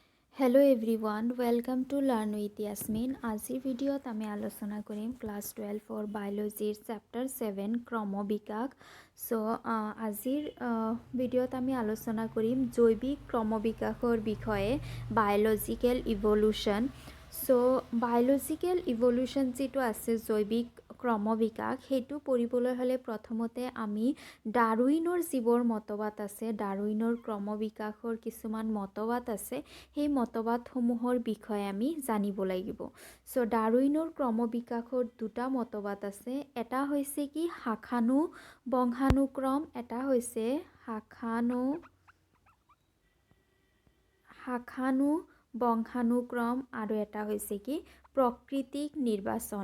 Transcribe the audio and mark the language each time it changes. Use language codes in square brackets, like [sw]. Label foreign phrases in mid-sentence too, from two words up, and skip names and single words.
[en] Hello everyone welcome to Learn with Yasmin. [as] আজিৰ ভিডিঅ'ত আমি আলোচনা কৰিম ক্লাছ 12 ৰ বায়'লজীৰ চেপ্টাৰ 7 ক্ৰমবিকাশ। ছ' আজিৰ ভিডিঅ'ত আমি আলোচনা কৰিম জৈৱিক ক্ৰমবিকাশৰ বিষয়ে [en] biological evolution. [as] ছ [en] biological evolution [as] যি আছে জৈৱিক ক্ৰমবিকাশ হেতু পঢ়িবলৈ হ'লে প্ৰথমতে আমি ডাৰউইনৰ জীৱৰ মতবাদ আছে, ডাৰউইনৰ ক্ৰমবিকাশৰ কিছুমান মতবাদ আছে, সেই মতবাদসমূহৰ বিষয়ে আমি জানিব লাগিব। সো ডাৰউইনৰ ক্ৰমবিকাশৰ দুটা মতবাদ আছে। এটা হৈছে কি শাখানু বংশানুক্ৰম, এটা হৈছে শাখানু বংশানুক্ৰম আৰু এটা হৈছে কি প্ৰাকৃতিক নিৰ্বাচন।